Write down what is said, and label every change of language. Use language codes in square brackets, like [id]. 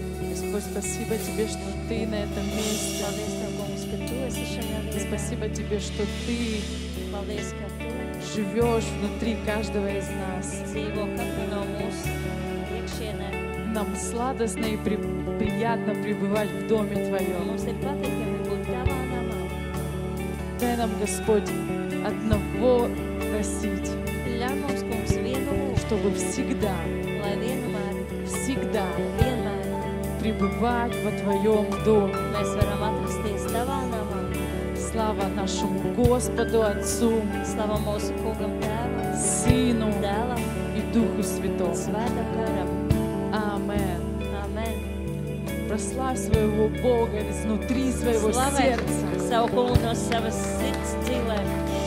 [ru] Господь, спасибо Тебе, что Ты на этом месте. [lv] Paldies, Tev, kungs, ka Tu esi šajā vietā. [ru] Спасибо Тебе, что Ты [lv] Paldies, ka Tu [ru] живешь внутри каждого из нас. [lv] dzīvo katru no mūsu iekšienē. [ru] Нам сладостно и приятно пребывать в Доме [lv] Un [ru] Твоем. [lv] mums ir patīkami būt Tavā namā. [ru] Дай нам, Господь, одного просить, [lv] Ļauj mums, kungs, vienu lūgt, [ru] чтобы всегда, [lv] lai [ru] всегда [lv] vienmēr [ru] пребывать во Твоем Доме. [lv] mēs varam atrasties Tavā namā. [ru] Слава нашему Господу, Отцу, [lv] Slava mūsu kungam Tēvam, [ru] Сыну [lv] Dēlam [ru] и Духу [lv] un [ru] Святому. [lv] Svētam garam. [ru] Аминь. [lv] Amen. [ru] Прославь своего Бога изнутри своего [lv] Slavē [ru] сердца. [lv] savu kungu no savas sirds dziļāk.